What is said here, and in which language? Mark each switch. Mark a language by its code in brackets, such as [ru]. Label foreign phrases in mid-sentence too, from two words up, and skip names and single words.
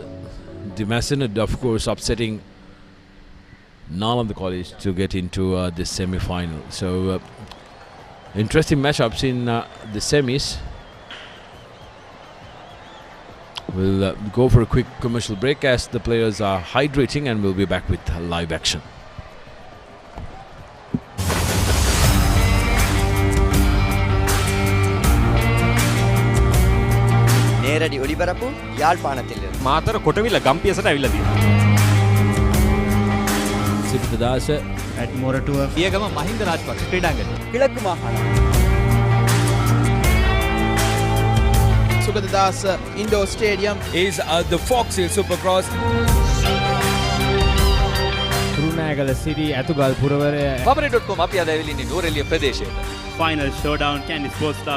[en] The Mahanama, of course, upsetting Nalanda College to get into the semi-final. So interesting matchups in the semis. We'll go for a quick commercial break as the players are hydrating, and we'll be back with live action. [ta] நேரடி ஒளிபரப்பு யாழ்ப்பாணத்திலிருந்து [si] මාතර කොටවිල ගම්පියසට ඇවිල්ලා තියෙනවා. සිරිතදාස [en] at මොරටුව [si] පියගම මහින්ද රාජපක්ෂ ක්‍රීඩාංගණය. [ta] கிழக்கு மாகாணம் [si] සුගතදාස ඉන්ඩෝර් ස්ටේඩියම් [en] is the Fox Hill Supercross. [si] කුරුණෑගල සිටි ඇතුගල් පුරවරය Papare.com අපි අද ඇවිල්ලා ඉන්නේ නෝරෙලිය ප්‍රදේශයට. [en] final showdown Candy Sports Club